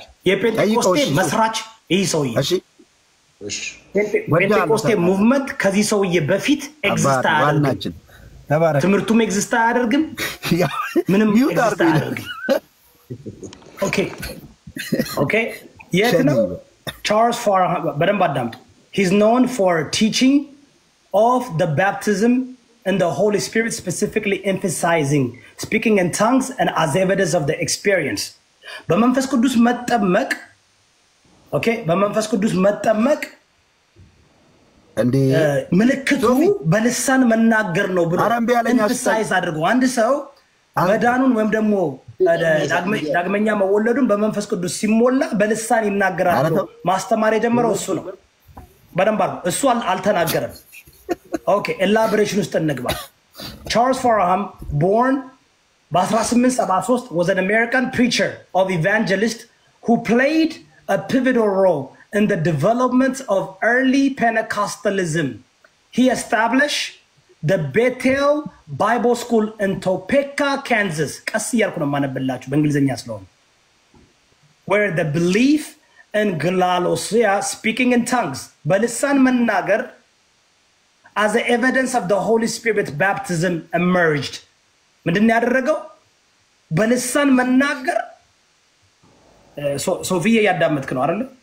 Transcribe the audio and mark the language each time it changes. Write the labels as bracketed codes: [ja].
[am] የፔንቴኮስቴ መስራች ይህ ሰውዬ ፔንቴኮስቴ ሙቭመንት ከዚህ ሰውዬ በፊት ኤግዚስት አያደርግም። ትምህርቱም ኤግዚስት አያደርግም። ምንም ኤግዚስት አያደርግም። ኦኬ የት ነው ቻርልስ ፋራሃም? በደንብ አዳምጡ። [en] he's known for teaching of the baptism and the Holy Spirit, specifically emphasizing speaking in tongues and as evidence of the experience. [am] በመንፈስ ቅዱስ መጠመቅ ኦኬ በመንፈስ ቅዱስ መጠመቅ እንዴ ምልክቱ በልሳን መናገር ነው ብሎ emphasize አድርጎ አንድ ሰው መዳኑን ወይም ደግሞ ዳግመኛ መወለዱን በመንፈስ ቅዱስ ሲሞላ በልሳን ይናገራል። ማስተማር የጀመረው እሱ ነው። በደንብ እሱ አልተናገረም። [en] Okay, elaboration [am] ውስጥ እንግባ። [en] Charles Faraham, born በ1873, was an American preacher of evangelist who played a pivotal role in the development of early Pentecostalism. He established the Bethel Bible School in Topeka, Kansas. [am] ቀስ እያልኩ ነው የማነብላችሁ በእንግሊዝኛ ስለሆነ [en] where the belief in Glalosia, speaking in tongues, [am] በልሳን መናገር [en] as the evidence of the Holy Spirit baptism emerged. [am] ምንድን ያደረገው በልሳን መናገር ሶፊያ ያዳመጥክ ነው አይደል?